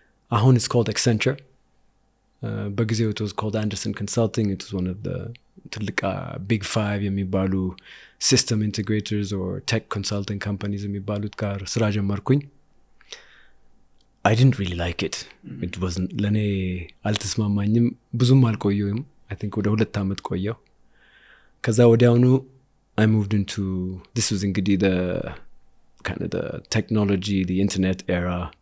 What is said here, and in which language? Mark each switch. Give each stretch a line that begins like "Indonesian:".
Amharic: አሁን
English: it's called Accenture.
Amharic: በጊዜው
English: it was called Anderson Consulting. It was one of the
Amharic: ትልቅ
English: big 5
Amharic: የሚባሉ
English: system integrators or tech consulting companies
Amharic: የሚባሉት ጋር ስራ ጀመርኩኝ.
English: I didn't really like it. It wasn't
Amharic: ለኔ አልተስማማኝም. ብዙም አልቆየሁም.
English: I think
Amharic: ወደ 2 አመት ቆየሁ. ከዛ ወዲያውኑ
English: I moved into, this was
Amharic: እንግዲህ
English: the kind of the technology, the internet era.